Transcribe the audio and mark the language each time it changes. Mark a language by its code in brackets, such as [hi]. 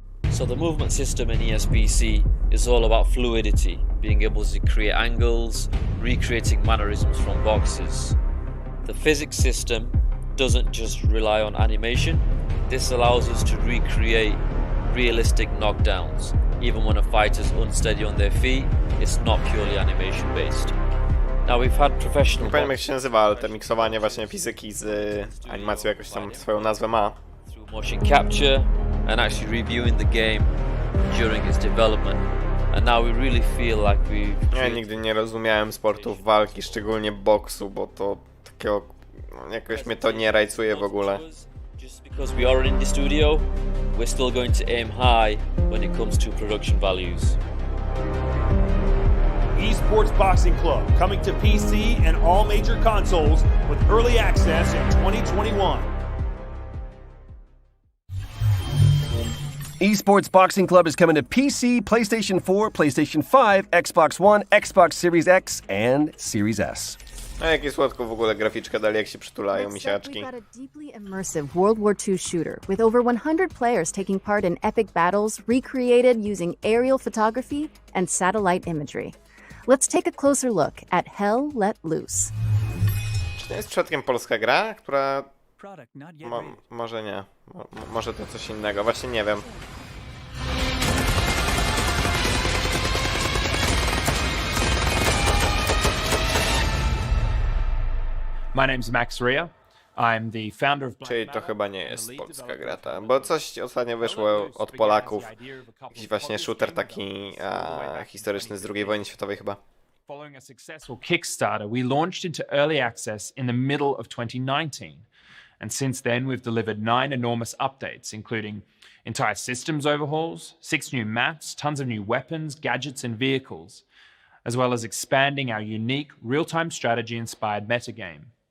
[en] So the movement system in ESBC is all about fluidity, being able to create angles, recreating mannerisms from boxes. The physics system doesn't just rely on animation. This allows us to recreate realistic knockdowns. Even when a fighter's unsteady on their feet, it's not purely animation based. Now we've had professional... [pl] Nie pamiętam jak się nazywa, ale te miksowanie właśnie fizyki z animacją jakoś tam swoją nazwę ma. [en] Through motion capture and actually reviewing the game during its development. And now we really feel like we've... [pl] Ja nigdy nie rozumiałem sportów walki, szczególnie boksu, bo to takiego... jakoś mnie to nie rajcuje w ogóle. [en] Just because we are an indie studio, we're still going to aim high when it comes to production values. Esports Boxing Club coming to PC and all major consoles with early access in 2021. Esports Boxing Club is coming to PC, PlayStation 4, PlayStation 5, Xbox One, Xbox Series X, and Series S. [pl] A jakie słodko w ogóle graficzka dali, jak się przytulają misiaczki. [en] We've got a deeply immersive World War II shooter with over 100 players taking part in epic battles recreated using aerial photography and satellite imagery. Let's take a closer look at Hell Let Loose. [pl] Czy to jest przypadkiem polska gra, która... może nie. Może to coś innego, właśnie nie wiem. [en] My name's Max Ria. I'm the founder of... [pl] Czyli to chyba nie jest polska gra, bo coś ostatnio wyszło od Polaków. Jakiś właśnie shooter taki historyczny z II wojny światowej chyba. [en] Following a successful Kickstarter, we launched into early access in the middle of 2019. And since then, we've delivered 9 enormous updates, including entire systems overhauls, 6 new maps, tons of new weapons, gadgets, and vehicles, as well as expanding our unique real-time strategy-inspired metagame.